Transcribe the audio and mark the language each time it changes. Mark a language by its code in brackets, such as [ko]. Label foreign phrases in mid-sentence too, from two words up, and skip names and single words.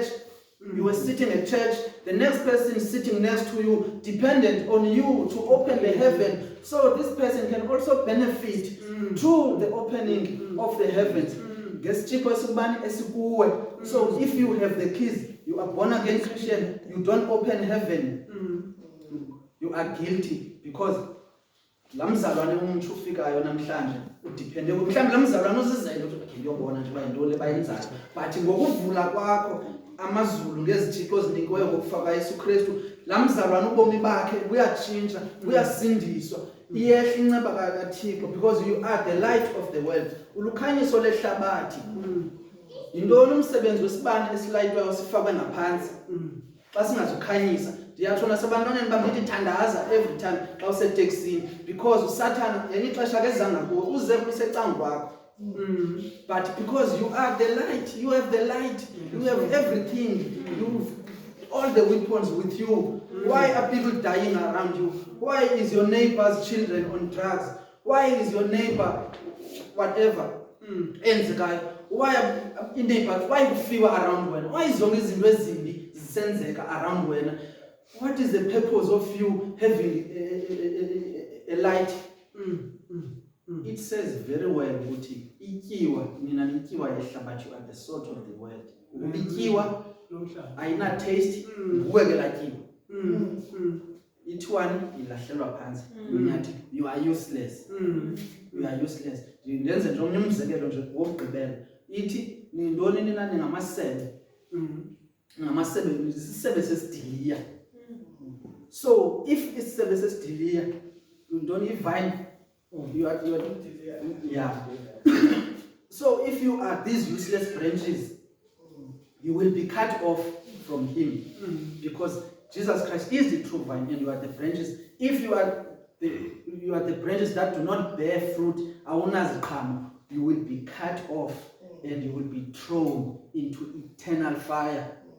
[en] You were sitting at church. The next person sitting next to you depended on you to open the heaven. So this person can also benefit through the opening of the heavens. So if you have the keys, you are born again Christian, you don't open heaven, you are guilty, because [xh] lamzalwane umuntu ufikayo namhlanje udepende mhlawumbe lamzalwane uzizele ukuthi ngiyobona nje bayintoni lebayenzayo, [en] but [xh] ngokuvula kwakho amazulu ngezithixo ezinikwe ngokufaka Yesu Kristu, lamzalwane ubomi bakhe buyatshintsha, buyasindiswa, iyehla inceba kaThixo, [en] because you are the light of the world. [xh] Ulukhanyiso lehlabathi. Yintoni umsebenzi wesibane esilayitwayo sifakwe ngaphansi xa singazukhanyisa? Ndiyatsho nasebantwaneni bambithi thandaza [en] every time [xh] xa useteksini, [en] because [xh] uSathana yenye ixesha kezanga kuwe uze kusecangu kwakho. [en] But because you are the light, you have the light, you have everything, you all the weapons with you. Why are people dying around you? Why is your neighbor's children on drugs? Why is your neighbor whatever? Why kufiwa around wena? Why is [xh] zonke izinto ezimbi zisenzeka around wena? [en] What is the purpose of you having a light? It says very well [xh] ukuthi ityiwa nina nityiwa yehlabathi, [en] you are the salt of the world. [xh] Ityiwa ayina taste, kuweke latyiwa. Ithwani ilahlelwa phansi. [en] You are useless. You are useless. [xh] Ndenze nje omnye umzekelo nje wokugqibela. Ithi nindoni nina ningamasebe. Ngamasebe isisebe sesidiliya. [en] So if [xh] isisebe sesidiliya, ndoni ivine, [en] you are yeah. So if you are these useless branches, you will be cut off from him, because Jesus Christ is the true vine and you are the branches. If you are the branches that do not bear fruit, you will be cut off and you will be thrown into eternal fire.